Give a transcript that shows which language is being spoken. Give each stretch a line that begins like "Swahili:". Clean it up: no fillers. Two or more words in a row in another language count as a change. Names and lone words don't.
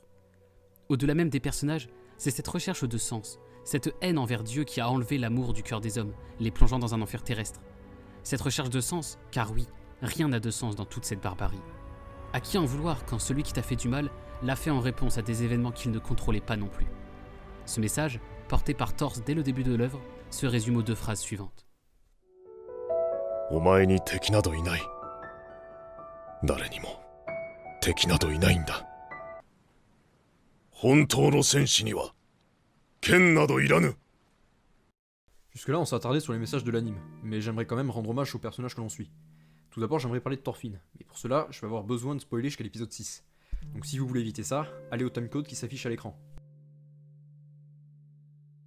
French: Au-delà même des personnages, c'est cette recherche de sens, cette haine envers Dieu qui a enlevé l'amour du cœur des hommes, les plongeant dans un enfer terrestre. Cette recherche de sens, car oui, rien n'a de sens dans toute cette barbarie. À qui en vouloir quand celui qui t'a fait du mal l'a fait en réponse à des événements qu'il ne contrôlait pas non plus. Ce message, porté par Thors dès le début de l'œuvre, se résume aux 2 phrases suivantes.
Japanese: お前に敵などいない。誰にも敵などいないんだ。本当の戦士には剣などいらぬ。
French: Jusque-là, on s'est attardé sur les messages de l'anime, mais j'aimerais quand même rendre hommage aux personnages que l'on suit. Tout d'abord, j'aimerais parler de Thorfinn, mais pour cela, je vais avoir besoin de spoiler jusqu'à l'épisode 6. Donc si vous voulez éviter ça, allez au timecode qui s'affiche à l'écran.